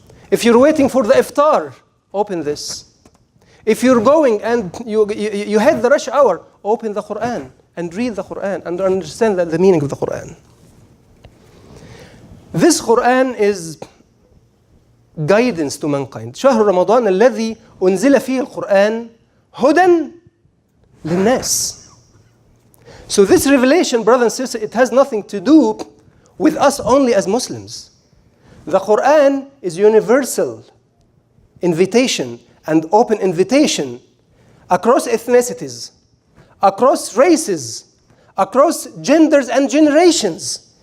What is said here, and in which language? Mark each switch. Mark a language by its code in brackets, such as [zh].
[en] If you're waiting for the iftar, open this. If you're going and you had the rush hour, open the Qur'an and read the Qur'an and understand the meaning of the Qur'an. This Qur'an is guidance to mankind. [ar] شهر رمضان الذي أنزل فيه القرآن هدى للناس. [en] So this revelation, brothers and sisters, it has nothing to do with us only as Muslims. The Qur'an is universal invitation and open invitation across ethnicities, across races, across genders and generations.